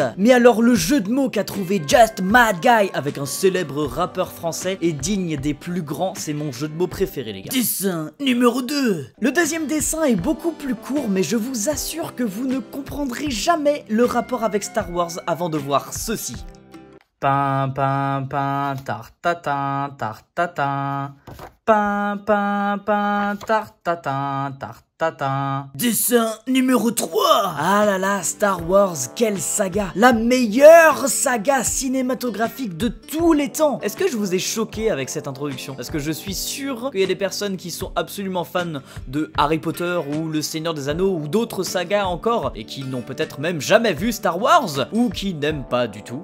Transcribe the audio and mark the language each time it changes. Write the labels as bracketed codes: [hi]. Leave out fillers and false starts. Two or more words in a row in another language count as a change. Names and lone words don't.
[fr] Mais alors le jeu de mots qu'a trouvé Just Mad Guy avec un célèbre rappeur français est digne des plus grands, c'est mon jeu de mots préféré les gars. Dessin numéro 2. Le deuxième dessin est beaucoup plus court mais je vous assure que vous ne comprendrez jamais le rapport avec Star Wars avant de voir ceci. Pin pin pin tartatin tartatin. Pin pin pin tartatin tartatin. Dessin numéro 3. Ah là là, Star Wars, quelle saga. La meilleure saga cinématographique de tous les temps. Est-ce que je vous ai choqué avec cette introduction? Parce que je suis sûr qu'il y a des personnes qui sont absolument fans de Harry Potter ou Le Seigneur des Anneaux ou d'autres sagas encore et qui n'ont peut-être même jamais vu Star Wars ou qui n'aiment pas du tout.